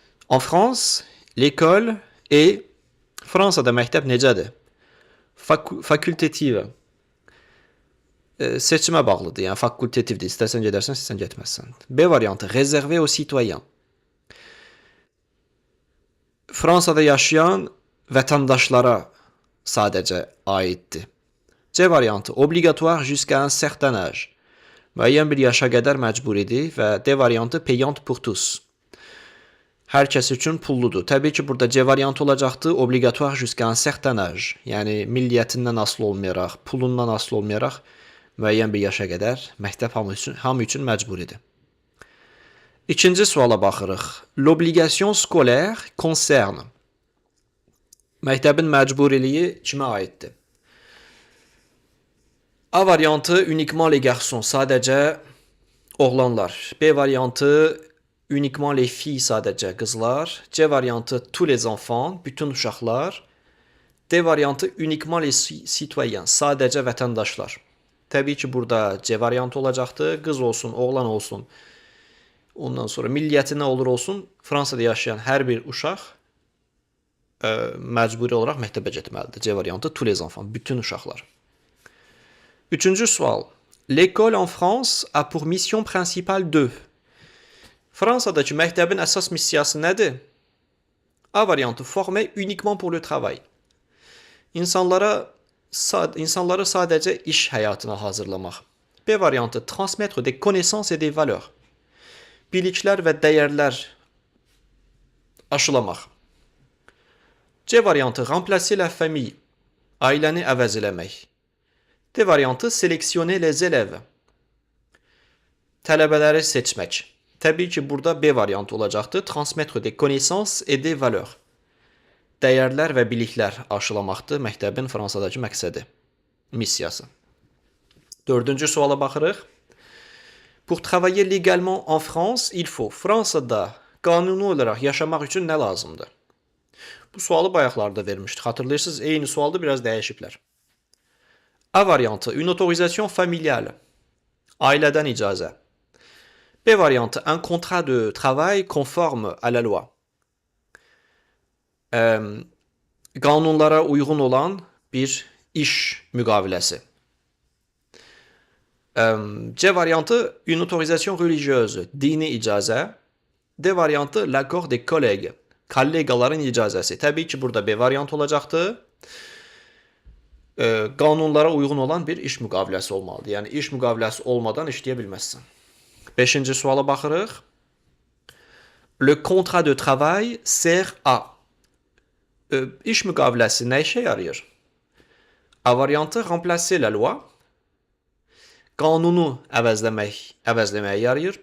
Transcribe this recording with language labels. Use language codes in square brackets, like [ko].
[fr] En France, l'école est [az] Fransada məktəb necədir? [fr] Fakultative. [az] Seçimə bağlıdır. Yəni fakultativdir. İstərsən gedərsən, istərsən getməzsən. B variantı [fr] réservé aux citoyens. [az] Fransada yaşayan vətəndaşlara sadəcə aiddir. [fr] C variantı obligatoire jusqu'à un certain âge. [az] Müəyyən bir yaşa qədər məcburidir və D variantı [fr] payante pour tous. [az] Hər kəs üçün pulludur. Təbii ki, burada C variantı olacaqdı. [fr] Obligatoire jusqu'à un certain âge. [az] Yəni milliyyətindən asılı olmayaraq, pulundan asılı olmayaraq müəyyən bir yaşa qədər məktəb hamı üçün məcburidir. İkinci suala baxırıq. [fr] L'obligation scolaire concerne. [az] Məktəbin məcburiliyi kimə aiddir? A variantı [fr] uniquement les garçons, [az] sadəcə oğlanlar. B variantı [fr] uniquement les filles, [az] sadəcə qızlar. C variantı [fr] tous les enfants, [az] bütün uşaqlar. D variantı [fr] uniquement les citoyens, [az] sadəcə vətəndaşlar. Təbii ki, burada C variantı olacaqdı. Qız olsun, oğlan olsun. Ondan sonra milliyyəti nə olur olsun, Fransada yaşayan hər bir uşaq məcburi olaraq məktəbə getməlidir. C variantı [fr] tous les enfants, [az] bütün uşaqlar. Üçüncü sual. [fr] L'école en France a pour mission principale de. [az] Fransadakı məktəbin əsas missiyası nədir? A variantı [fr] former uniquement pour le travail. [az] İnsanları sadəcə iş həyatına hazırlamaq. [fr] B variantı transmettre des connaissances et des valeurs. [az] Biliklər və dəyərlər Aşılamaq. C variantı [fr] remplacer la famille. [az] Ailəni əvəz eləmək. [fr] D variantı sélectionner les élèves. [az] Tələbələri seçmək. Təbii ki, burada B variantı olacaqdır. [fr] Transmettre des connaissances et des valeurs. [az] Dəyərlər və biliklər aşılamaqdır məktəbin Fransadakı məqsədi, missiyası. Dördüncü suala baxırıq. [fr] Pour travailler légalement en France, il faut [az] Fransada qanuni olaraq yaşamaq üçün nə lazımdır? Bu sualı bayaqlarda vermişdik. Hatırlayırsınız, eyni sualda biraz dəyişiblər. A variantı, [fr] une autorisation familiale. [az] Ailədən icazə. [fr] B variantı, un contrat de travail conforme à la loi. [az] Qanunlara uyğun olan bir iş müqaviləsi. [fr] C variantı, une autorisation religieuse. [az] Dini icazə. D variantı, [fr] l'accord des collègues. [az] Kollegaların icazəsi. Təbii ki, burada B variantı olacaqdır. Qanunlara uyğun olan bir iş müqaviləsi olmalıdır. Yəni, iş müqaviləsi olmadan işləyə bilməzsən. Beşinci suala baxırıq. [fr] Le contrat de travail sert à. [az] İş müqaviləsi nə işə yarayır? A variantı, [fr] remplacer la loi. [az] Qanunu əvəzləməyə yarayır.